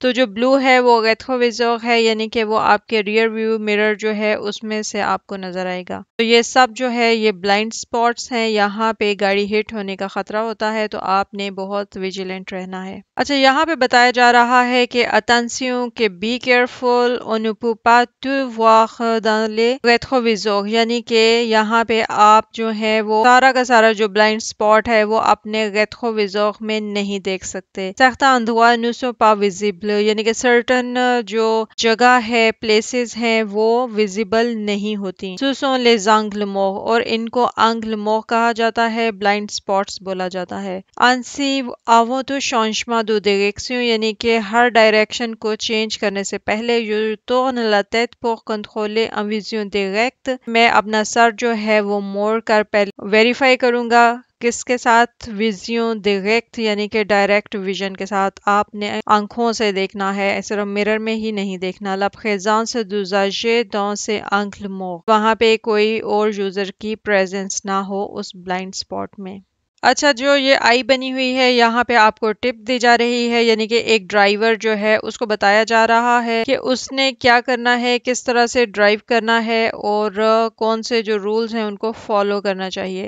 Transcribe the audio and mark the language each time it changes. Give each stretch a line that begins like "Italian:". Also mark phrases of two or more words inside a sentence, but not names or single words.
Urdu: تو جو بلو ہے وہ ریتروویزور ہے، یعنی کہ وہ آپ کے ریئر ویو مرر جو ہے اس میں سے آپ کو نظر آئے گا۔ تو یہ سب جو ہے یہ بلائنڈ سپاٹس ہیں، یہاں پہ گاڑی ہٹ ہونے کا خطرہ ہوتا ہے تو آپ نے بہت ویجیلنٹ رہنا ہے۔ اچھا یہاں پہ بتایا جا رہا ہے کہ attention کہ
English: be careful
French: on ne peut pas tout voir dans les rétroviseurs،
Urdu: یعنی کہ یہاں پہ آپ جو ہے وہ سارا کا سارا جو بلائنڈ سپاٹ ہے وہ اپنے rétroviseur میں نہیں دیکھ سکتے۔
French: certains endroits ne sont pas visibles،
Urdu: یعنی کہ certain جو جگہ ہے پلیسز ہیں وہ ویزیبل نہیں ہوتی۔
French: ce sont les angles morts،
Urdu: اور ان کو
French: angle mort
Urdu: کہا جاتا ہے، بلائنڈ سپاٹس بولا جاتا ہے۔
French: ainsi avant tout changement de direction،
Urdu: یعنی کہ ہر ڈائریکشن کو چینج کرنے سے پہلے
French: je tourne la tête pour contrôler en vision directe،
Urdu: میں اپنا سر جو ہے وہ موڑ کر پہلے ویریفائی کروں گا کس کے ساتھ، ویژن ڈائریکٹ یعنی کہ ڈائریکٹ ویژن کے ساتھ آپ نے آنکھوں سے دیکھنا ہے، صرف مرر میں ہی نہیں دیکھنا۔
French: la présence d'usagers dans ces angles morts،
Urdu: وہاں پہ کوئی اور یوزر کی پریزنس نہ ہو اس بلائنڈ سپاٹ میں۔ اچھا جو یہ آئی بنی ہوئی ہے یہاں پہ آپ کو ٹپ دی جا رہی ہے، یعنی کہ ایک ڈرائیور جو ہے اس کو بتایا جا رہا ہے کہ اس نے کیا کرنا ہے، کس طرح سے ڈرائیو کرنا ہے اور کون سے جو رولز ہیں ان کو فالو کرنا چاہیے۔